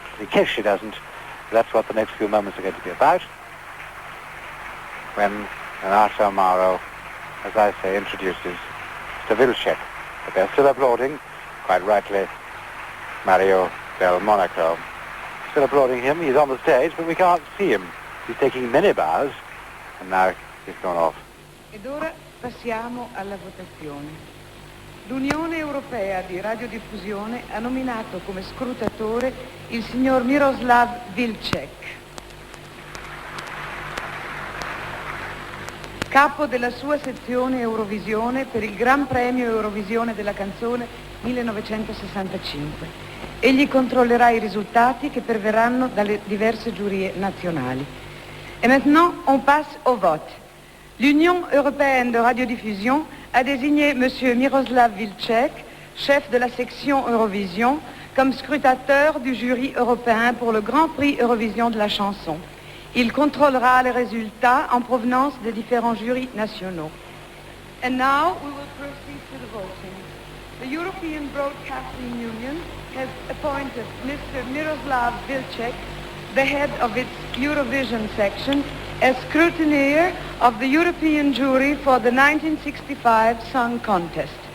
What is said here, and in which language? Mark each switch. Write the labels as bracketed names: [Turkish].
[English] In case she doesn't, that's what the next few moments are going to be about, when Renata Amaro as I say, introduces Mr. Vilcek. But they're still applauding, quite rightly, Mario del Monaco. Still applauding him. He's on the stage, but we can't see him. He's taking many bows, and now he's gone off. [Italian] Ed ora passiamo alla votazione. L'Unione Europea di Radiodiffusione ha nominato come scrutatore il signor Miroslav Vilcek, capo della sua sezione Eurovisione per il Gran Premio Eurovisione della canzone 1965. Egli controllerà i risultati che perverranno dalle diverse giurie nazionali. [French] Et maintenant, on passe au vote. L'Union européenne de radiodiffusion a désigné M. Miroslav Vilcek, chef de la section Eurovision, comme scrutateur du jury européen pour le Grand Prix Eurovision de la chanson. Il contrôlera les résultats en provenance des différents jurys nationaux. [English] And now we will proceed to the voting. The European Broadcasting Union has appointed Mr. Miroslav Vilcek, the head of its Eurovision section, as scrutineer of the European jury for the 1965 Song Contest.